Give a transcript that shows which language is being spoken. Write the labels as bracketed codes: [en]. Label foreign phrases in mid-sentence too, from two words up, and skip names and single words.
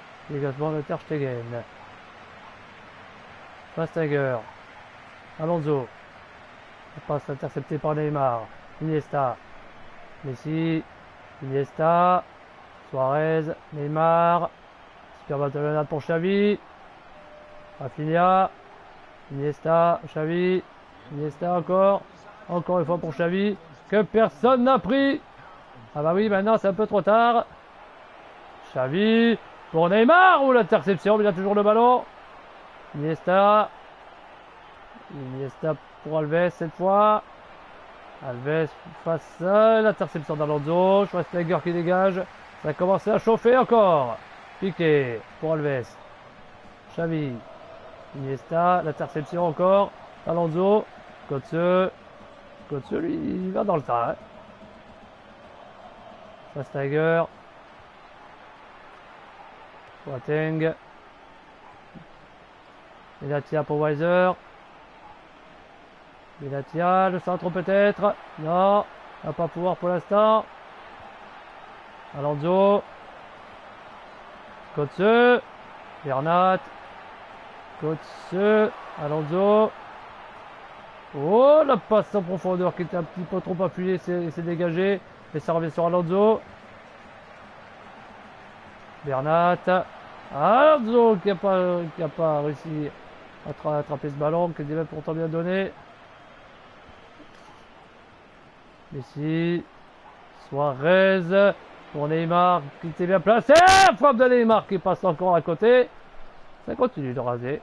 [fr] Dégagement de Ter Stegen. Schweinsteiger. Alonso. La passe interceptée par Neymar. Iniesta. Messi. Iniesta. Suarez. Neymar. Super ballonnade pour Xavi. Rafinha. Iniesta. Xavi. Iniesta encore. Encore une fois pour Xavi. Que personne n'a pris. Ah bah oui, maintenant c'est un peu trop tard. Xavi. Pour Neymar. Ou l'interception. Il a toujours le ballon. Iniesta. Iniesta pour Alves cette fois. Alves face à l'interception d'Alonso. Schweinsteiger qui dégage. Ça a commencé à chauffer encore. Piqué pour Alves. Xavi. Iniesta. L'interception encore. Alonso. Götze. Götze lui il va dans le tas. Hein. Schweinsteiger. Boateng. Benatia pour Weiser. Benatia, le centre peut-être. Non, il va pas pouvoir pour l'instant. Alonso. Götze. Bernat. Götze. Alonso. Oh, la passe en profondeur qui était un petit peu trop appuyée, c'est dégagé. Et ça revient sur Alonso. Bernat. Alonso qui a pas réussi à attraper ce ballon, qui était pourtant bien donné. Messi. Suarez. Pour Neymar qui était bien placé. Frappe de Neymar qui passe encore à côté. Ça continue de raser.